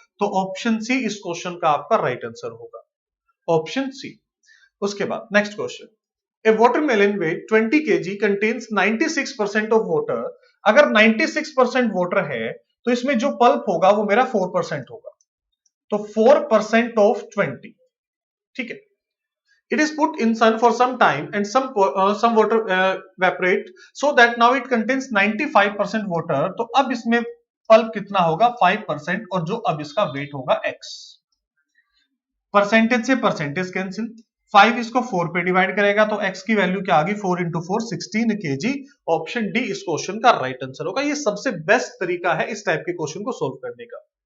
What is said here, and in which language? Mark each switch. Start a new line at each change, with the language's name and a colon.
Hindi: तो option C इस question का आपका राइट आंसर होगा, ऑप्शन सी। उसके बाद next question,
English: A watermelon weight 20 kg contains 96% of water.
Hindi: अगर 96% वाटर है तो इसमें जो पल्प होगा वो मेरा 4% होगा, तो 4% ऑफ 20। ठीक है,
English: it is put in sun for some time and some water evaporate so that now it contains 95% water।
Hindi: तो अब इसमें पल्प कितना होगा, 5%, और जो अब इसका वेट होगा x। परसेंटेज से परसेंटेज कैंसिल, 5 इसको 4 पे डिवाइड करेगा तो x की वैल्यू क्या आ गई, 4 इंटू 4 16 kg। ऑप्शन डी इस क्वेश्चन का राइट आंसर होगा। ये सबसे बेस्ट तरीका है इस टाइप के क्वेश्चन को सोल्व करने का।